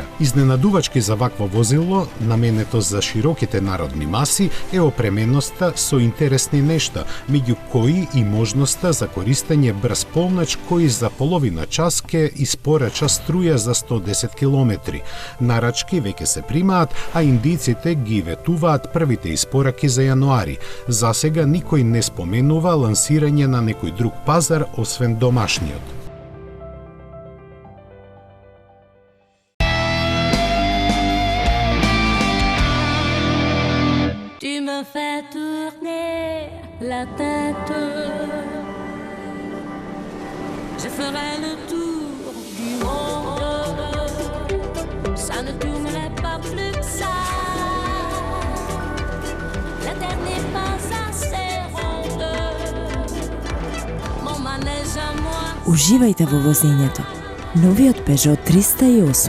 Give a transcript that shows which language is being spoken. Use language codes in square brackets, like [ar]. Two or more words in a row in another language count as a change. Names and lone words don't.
[mk] Изненадувачки за вакво возило, наменето за широките народни маси, е опременоста со интересни нешта, меѓу кои и можноста за користење брз полнач кој за половина час ќе испорача струја за 110 км. Нарачки веќе се примаат, а индиците ги ветуваат првите испораки за јануари. За сега никој не споменува лансирање на некој друг пазар освен домашниот. [fr] Tu me fais tourner la tête. Je ferai le tour du monde. Ça ne tournerait pas plus que ça. La terre n'est pas assez ronde. Mon manège à moi. [mk] Уживајте во возењето. Новиот Peugeot 308.